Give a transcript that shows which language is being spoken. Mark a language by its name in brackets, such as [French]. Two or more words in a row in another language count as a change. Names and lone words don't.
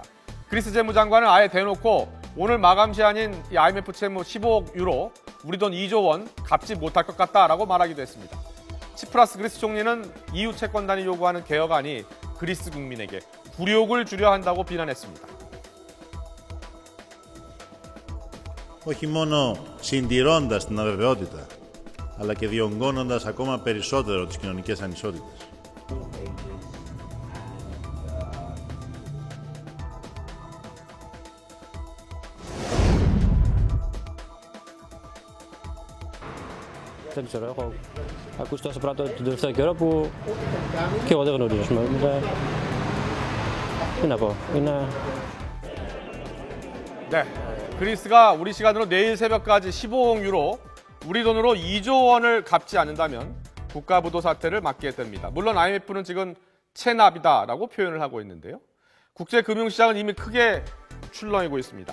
[Korean] 그리스 재무장관은 아예 대놓고 오늘 마감 시한인 IMF 채무 15억 유로, 우리 돈 2조 원 갚지 못할 것 같다라고 말하기도 했습니다. 치프라스 그리스 총리는 EU 채권단이 요구하는 개혁안이 그리스 국민에게 굴욕을 주려 한다고 비난했습니다. [Greek] Όχι μόνο συντηρώντας την αβεβαιότητα, αλλά και διωγγώνοντας ακόμα περισσότερο τις κοινωνικές ανισότητες. Δεν ξέρω, έχω ακούσει τόσα πράγματα τον τελευταίο καιρό που και εγώ δεν γνωρίζω. Τι να πω, είναι... [Korean] 네, 그리스가 우리 시간으로 내일 새벽까지 15억 유로, 우리 돈으로 2조 원을 갚지 않는다면 국가부도 사태를 맞게 됩니다. 물론 IMF는 지금 체납이다라고 표현을 하고 있는데요. 국제금융시장은 이미 크게 출렁이고 있습니다.